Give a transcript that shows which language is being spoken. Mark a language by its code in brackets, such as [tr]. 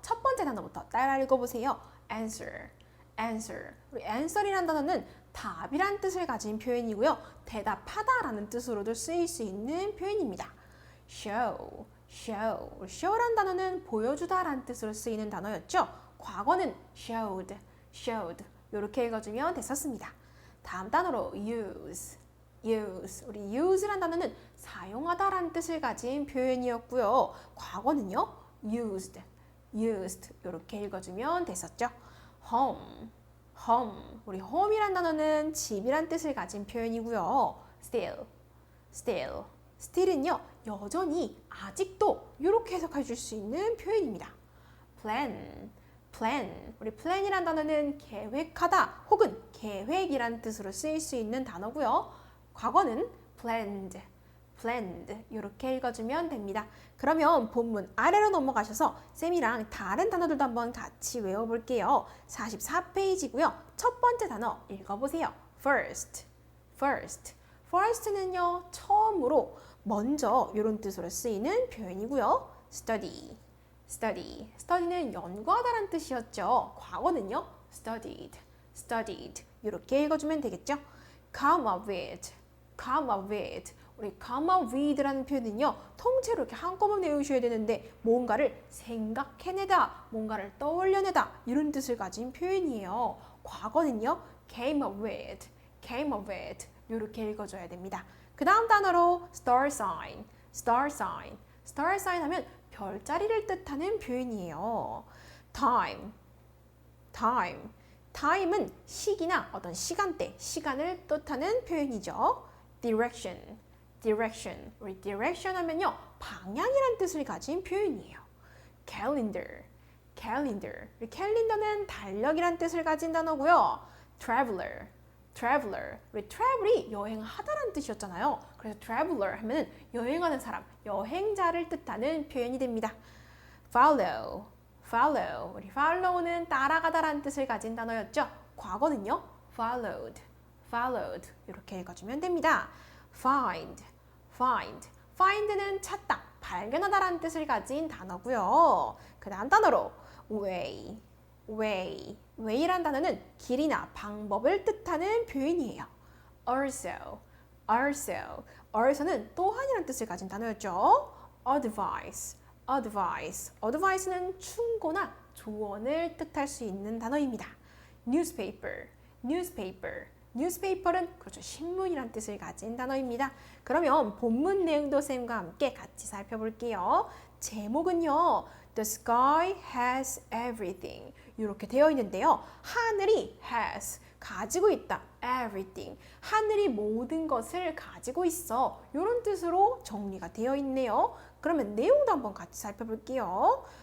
[ko] 첫 번째 단어부터 따라 읽어보세요. [en] Answer, answer. [ko] 우리 answer이란 단어는 답이란 뜻을 가진 표현이고요. 대답하다라는 뜻으로도 쓰일 수 있는 표현입니다. [en] Show, show. [ko] show란 단어는 보여주다라는 뜻으로 쓰이는 단어였죠. [en] 과거는 showed, showed. [ko] 이렇게 읽어주면 됐었습니다. 다음 단어로 use, use. 우리 use란 단어는 사용하다라는 뜻을 가진 표현이었고요. [en] 과거는요, used, used. [ko] 이렇게 읽어주면 됐었죠. [en] home, home. [ko] 우리 home이란 단어는 집이란 뜻을 가진 표현이고요. [en] still, still. [ko] still은요, 여전히, 아직도 이렇게 해석해 줄 수 있는 표현입니다. [en] plan, plan. [ko] 우리 plan이란 단어는 계획하다 혹은 계획이란 뜻으로 쓰일 수 있는 단어고요. [en] 과거는 planned, planned. [ko] 이렇게 읽어주면 됩니다. 그러면 본문 아래로 넘어가셔서 쌤이랑 다른 단어들도 한번 같이 외워볼게요. 44페이지고요. 첫 번째 단어 읽어보세요. [en] first, first. [ko] first는요, 처음으로, 먼저 이런 뜻으로 쓰이는 표현이고요. [en] study, study. [ko] study는 연구하다라는 뜻이었죠. [en] 과거는요, studied, studied. [ko] 이렇게 읽어주면 되겠죠. [en] come up with, come up with. [ko] 우리 come up with라는 표현은요, 통째로 이렇게 한꺼번에 외우셔야 되는데 뭔가를 생각해내다, 뭔가를 떠올려내다 이런 뜻을 가진 표현이에요. [en] 과거는요, came up with, came up with. [ko] 이렇게 읽어줘야 됩니다. [en] 그 다음 단어로 star sign, star sign. [ko] star sign 하면 별자리를 뜻하는 표현이에요. [en] time, time. [ko] time은 시기나 어떤 시간대, 시간을 뜻하는 표현이죠. [en] direction, direction. [ko] 우리 direction 하면요, 방향이란 뜻을 가진 표현이에요. [en] calendar, calendar. [ko] 우리 캘린더는 달력이란 뜻을 가진 단어고요. [en] traveler, traveler. [ko] 우리 travel이 여행하다라는 뜻이었잖아요. 그래서 traveler 하면은 여행하는 사람, 여행자를 뜻하는 표현이 됩니다. [en] follow, follow. [ko] 우리 follow는 따라가다라는 뜻을 가진 단어였죠. [en] 과거는요, followed, followed. [ko] 이렇게 읽어주면 됩니다. [en] find, find. [ko] find는 찾다, 발견하다라는 뜻을 가진 단어고요. 그 다음 단어로 way, way. way란 단어는 길이나 방법을 뜻하는 표현이에요. [en] also, also. [ko] also는 또한이라는 뜻을 가진 단어였죠. [en] advice, advice. [ko] advice는 충고나 조언을 뜻할 수 있는 단어입니다. [en] newspaper, newspaper. [ko] newspaper은 그렇죠, 신문이란 뜻을 가진 단어입니다. 그러면 본문 내용도 쌤과 함께 같이 살펴볼게요. [en] 제목은요, The sky has everything. [ko] 이렇게 되어 있는데요. 하늘이 has, 가지고 있다. [en] everything. [ko] 하늘이 모든 것을 가지고 있어. 이런 뜻으로 정리가 되어 있네요. 그러면 내용도 한번 같이 살펴볼게요.